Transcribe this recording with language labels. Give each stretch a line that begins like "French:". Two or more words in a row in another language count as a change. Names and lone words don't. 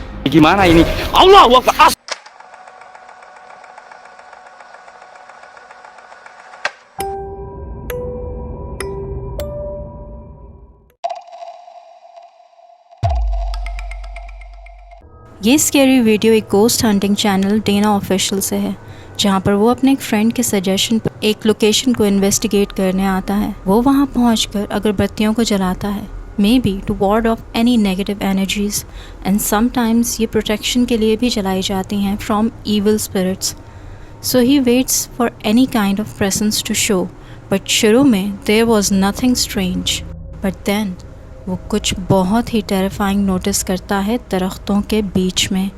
Indonesian: gimana ini? Allahu Akbar.
Hindi: ये
English: scary video
Hindi: एक
English: ghost hunting channel
Hindi: डेना ऑफिशियल से है, जहाँ पर वो अपने एक फ्रेंड के सजेशन पर एक लोकेशन को इन्वेस्टिगेट करने आता है। वो वहाँ पहुँचकर अगरबत्तियों को जलाता है,
English: maybe to ward off any negative energies, and sometimes
Hindi: ये प्रोटेक्शन के लिए भी जलाई जाती हैं
English: from evil spirits. so he waits for any kind of presence to show, but
Hindi: शुरू में
English: there was nothing strange, but then
Hindi: वो कुछ बहुत ही
English: terrifying notice
Hindi: करता है दरख्तों के बीच में।